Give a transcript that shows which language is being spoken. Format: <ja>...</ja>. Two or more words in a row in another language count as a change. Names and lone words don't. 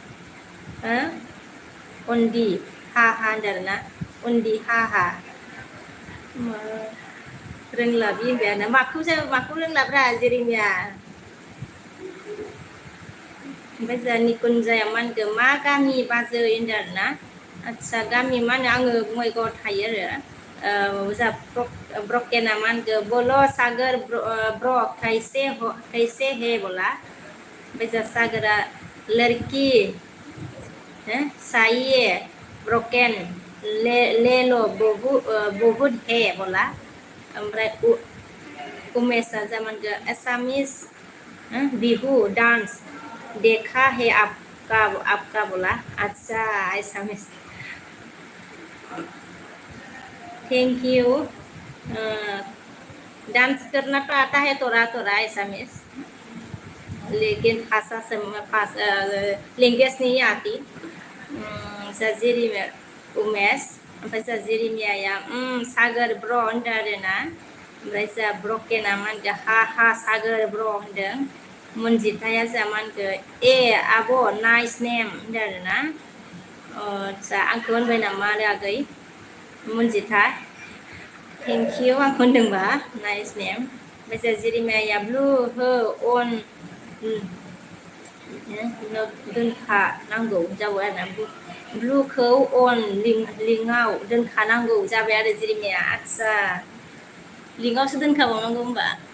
<brx>उन्दि हा होनदों आरोना उन्दि हा रोंला बे होनबायानो माखौ रोंलाब्रा जेरिमिया ओमफ्राय जा निकुन्जाया मा होनखो मा गामि बाजै होनदों आरोना आदसा गामि मा होनो आङो बङाइगावआव थायो आरो जा ब्रकेना मा होनखो बोलो सागोर ब्र</brx> <hi>कैसे है बोला</hi> <brx>ओमफ्राय जा सागोरा लड़की</brx> <hi>चाहिए ब्रकेन ले लो बहुत है बोला</hi> <brx>ओमफ्राय उमेशा जा मा होनखो</brx> <hi>एसामिस बिहु डांस देखा है आपका बोला अच्छा एसामिस</hi> <en>thank you</en> <hi>डांस करना तो आता है थोड़ा एसामिस लेकिन लैंग्वेज नहीं आती जेरिमिया उमेश</hi> <brx>ओमफ्राय जा जेरिमियाया सागोर ब्र होनदों आरोना ओमफ्राय जा ब्रकेना मा होनखो हा सागोर ब्र होनदों मनजिताया जा मा होनखो आब'</brx> <en>nice name</en> <brx>होनदों आरोना आदसा आंखौ होनबाय नामा आरो आगै मनजिता</brx> <en>thank you</en> <brx>आंखौ होनदोंबा</brx> <en>nice name</en> <brx>ओमफ्राय जा जेरिमियाया ब्लु हो अन दोनखानांगौ जाबाय आरोना ब्लुखौ अन लिंकआव दोनखानांगौ जाबाय आरो जेरेमिया आदसा लिंकआवसो दोनखाबावनांगौ होमबा</brx>